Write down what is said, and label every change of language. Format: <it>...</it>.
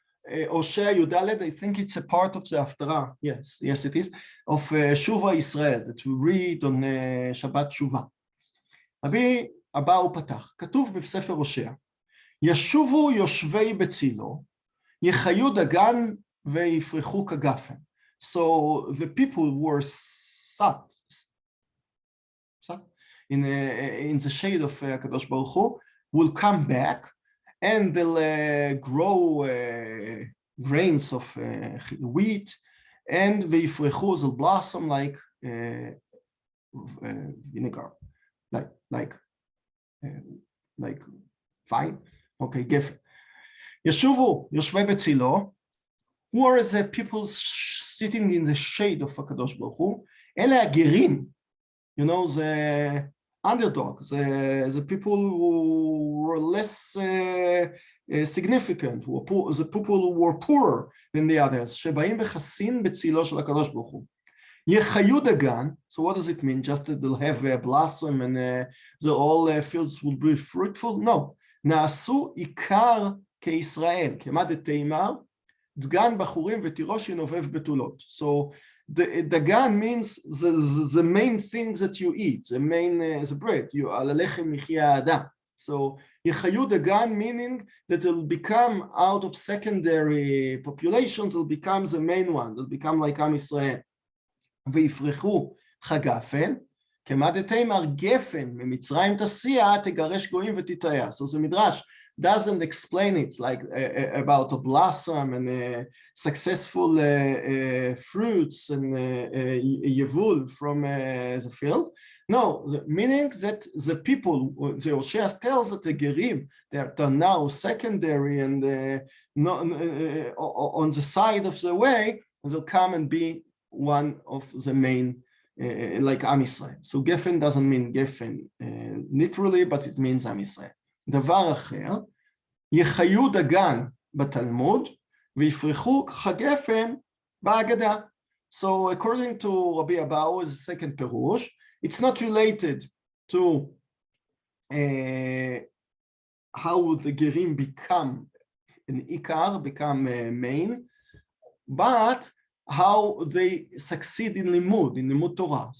<en>Hosea Yudaled, I think it's a part of the Haftarah, yes it is, of Shuva Israel, that we read on Shabbat Shuva.</en> <he>רבי אבאו פתח, כתוב בספר הושע, ישובו יושבי בצילו, יחיו דגן ויפרחו כגפן.</he> <en>So the people were sat in the shade of HaKadosh Baruch Hu will come back and they'll grow grains of wheat and ויפרחו, they'll blossom like vinegar, like vine. Okay, גפן.</en> <he>ישובו יושבי בצילו,</he> <en>who are the people sitting in the shade of HaKadosh Baruch Hu?</en> <he>אלה הגרים,</he> <en>you know, the underdogs, the people who were less significant, the people who were poorer than the others,</en> <he>שבאים וחסין בצילו של הקדוש ברוך הוא. יחיו דגן,</he> <en>so what does it mean? Just that they'll have a blossom and the all fields will be fruitful? No.</en> <he>נעשו עיקר כישראל, כמה דתימר, דגן בחורים ותירוש ינובב בתולות.</he> <en>So דגן means the main things that you eat, the main the bread,</en> <he>על הלחם יחיה האדם.</he> <en>So</en> <he>יחיו דגן</he> <en>meaning that they'll become out of secondary populations, they'll become the main one, they'll become like עם ישראל.</en> <he>ויפרחו חגפן, כמה דתימר גפן ממצרים תסיע תגרש גויים ותתאיה.</he> <en>So the Midrash doesn't explain it like about a blossom and successful fruits and yevul from the field. No, meaning that the people, the Hosea tells that the gerim, they are now secondary and on the side of the way, they'll come and be one of the main, like Am Yisrael. So Gefen doesn't mean Gefen literally, but it means Am Yisrael.</en> <he>דבר אחר, יחיו דגן בתלמוד ויפרחו כגפן בהגדה.</he> <en>So according to Rabbi Abahu's second Perush, it's not related to how the gerim become an ikar, become main, but how they succeed in limud Torah.</en>